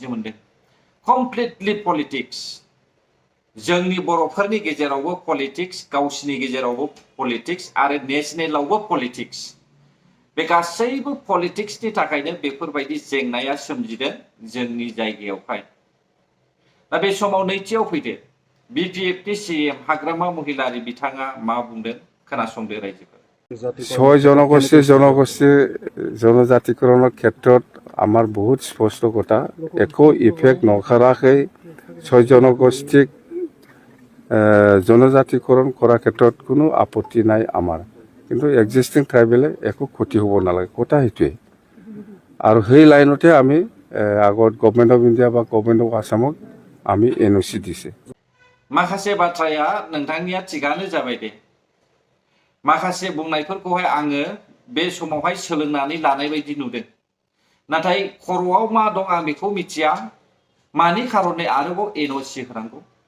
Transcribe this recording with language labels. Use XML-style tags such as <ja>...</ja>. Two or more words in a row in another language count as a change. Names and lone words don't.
<brx>मोनदों</brx> <en>completely politics</en> <brx>जोंनि बर'फोरनि गेजेरावबो पलिटिक्स गावसिनि गेजेरावबो पलिटिक्स आरो नेशनेलावबो पलिटिक्स बे गासैबो पलिटिक्सनि थाखायनो बेफोरबायदि जेंनाया सोमजिदों जोंनि जायगायावहाय दा बे समाव नैथियाव फैदो बिपिएफनि सिएम हाग्रामा महिलारि बिथाङा मा बुंदों खोनासंदो रायजोफोर</brx> <as>ছয় জনজাতিকৰণৰ ক্ষেত্ৰত আমাৰ বহুত স্পষ্ট কথা একো ইফেক্ট নকৰাকৈ ছয় জনগোষ্ঠীক জনজাতিকৰণ কৰাৰ ক্ষেত্ৰত কোনো আপত্তি নাই আমাৰ কিন্তু</as> <en>existing tribal</en> <as>একো ক্ষতি হ'ব নালাগে কথা সেইটোৱে আৰু সেই লাইনতে আমি আগত</as> <en>Government of India</en> <as>বা</as> <en>Government of Assam</en> <as>আমি NOC দিছে</as> <brx>माखासे बाथ्राया नोंथांनिया थिगानो जाबाय दे माखासे बुंनायफोरखौहाय आङो बे समावहाय सोलोंनानै लानाय बायदि नुदों नाथाय खर'आव मा दं आं बेखौ मिथिया मानि खारनै आरोबाव NOC होनांगौ</brx>